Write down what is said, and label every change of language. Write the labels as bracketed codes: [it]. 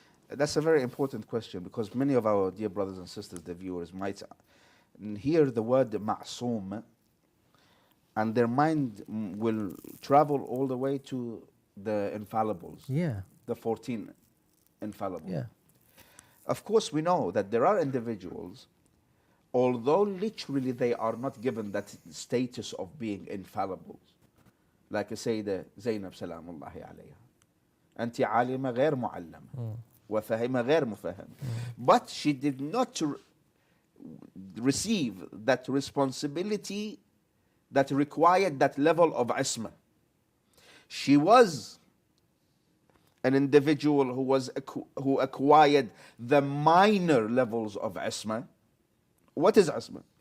[en] That's a very important question, because many of our dear brothers and sisters, the viewers, might hear the word Masoom and their mind will travel all the way to the infallibles. Yeah. The 14 infallibles. Yeah. Of course, we know that there are individuals, although literally they are not given that status of being infallibles, like Sayyidah Zainab Salamullahi alayha. [ar] أنت عالمة غير معلمة وفهمة غير مفهم. [en] But she did not receive that responsibility that required that level of isma. She was an individual who acquired the minor levels of isma. What is isma?